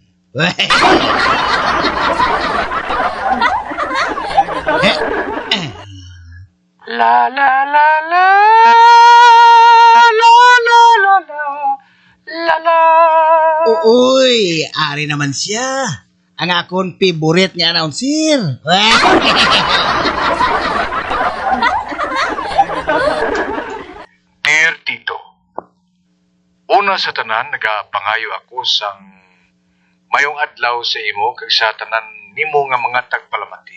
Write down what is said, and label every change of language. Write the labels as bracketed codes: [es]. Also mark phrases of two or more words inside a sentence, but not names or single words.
[hil] La la la la la la la la la. Uy, ari naman siya. Ang akong favorite nga announcer. Dear Tito, una sa tanan, nagapangayo ako sang mayong adlaw sa imo kag sa tanan nimo nga mga tagpalamati.